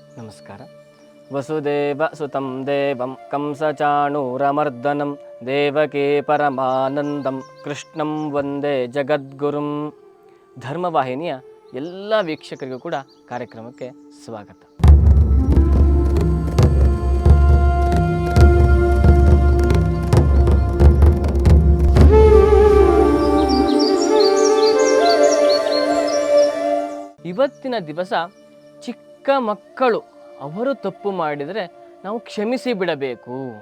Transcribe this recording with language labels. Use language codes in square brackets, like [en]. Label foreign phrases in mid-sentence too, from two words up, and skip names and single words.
[kn] ನಮಸ್ಕಾರ. [sa] ವಸುದೇವ ಸುತಂ ದೇವಂ ಕಂಸಚಾಣೂರಮರ್ದನಂ ದೇವಕೀ ಪರಮಾನಂದಂ ಕೃಷ್ಣಂ ವಂದೇ ಜಗದ್ಗುರುಂ. [kn] ಧರ್ಮವಾಹಿನಿಯ ಎಲ್ಲ ವೀಕ್ಷಕರಿಗೂ ಕೂಡ ಕಾರ್ಯಕ್ರಮಕ್ಕೆ ಸ್ವಾಗತ. ಇವತ್ತಿನ ದಿವಸ ಚಿಕ್ಕ ಮಕ್ಕಳು ಅವರು ತಪ್ಪು ಮಾಡಿದರೆ ನಾವು ಕ್ಷಮಿಸಿ ಬಿಡಬೇಕು.